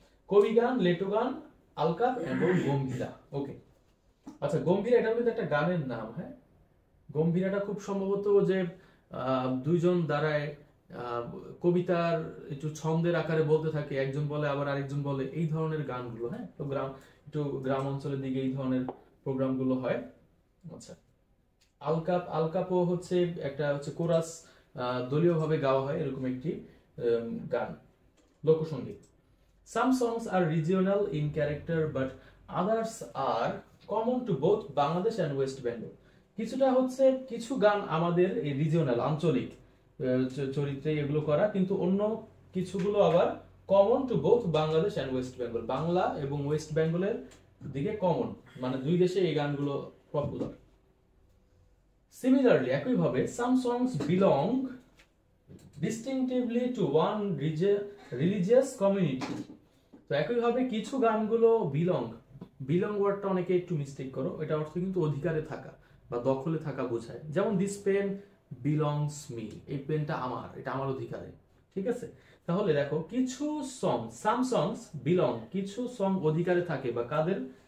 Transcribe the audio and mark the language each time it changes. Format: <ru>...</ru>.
<bn>কবি গান, লেটো গান, আলকাপ এবং গম্ভীরা। ওকে, আচ্ছা, গম্ভীরা এটা কিন্তু একটা গানের নাম, হ্যাঁ, গম্ভীরাটা খুব সম্ভবত যে দুইজন দ্বারায় কবিতার একটু ছন্দের আকারে বলতে থাকে, একজন বলে আবার আরেকজন বলে, এই ধরনের গানগুলো, হ্যাঁ, তো একটু গ্রাম অঞ্চলের দিকে এই ধরনের প্রোগ্রামগুলো হয়। আচ্ছা, আলকাপ, আলকাপও হচ্ছে একটা হচ্ছে কোরাস, দলীয় ভাবে গাওয়া হয় এরকম একটি গান, লোকসঙ্গীত।</bn> <en>Some songs are regional in character but others are common to both Bangladesh and West Bengal.</en> <bn>কিছুটা হচ্ছে, কিছু গান আমাদের এই রিজিওনাল, আঞ্চলিক চরিত্রে এগুলো করা, কিন্তু অন্য কিছুগুলো আবার</bn> <en>common to both Bangladesh and West Bengal,</en> <bn>Bangla এবং ওয়েস্ট বেঙ্গলের দিকে কমন, মানে দুই দেশে এই গানগুলো পপুলার।</bn> <en>Similarly,</en> <bn>একইভাবে</bn> <en>some songs belong distinctively to one religious community.</en> <bn>তো একইভাবে কিছু গানগুলো বিলং ওয়ার্ডটা অনেকে একটু মিস্টেক করো, এটা অর্থ কিন্তু অধিকারে থাকা বা দখলে থাকা বোঝায়। যেমন</bn> <en>this pen belongs me,</en> <bn>এই পেনটা আমার, এটা আমার অধিকারে, ঠিক আছে। তাহলে দেখো কিছু সং,</bn> <en>some songs belong,</en> <bn>কিছু সং অধিকারে থাকে বা কাদের?</bn>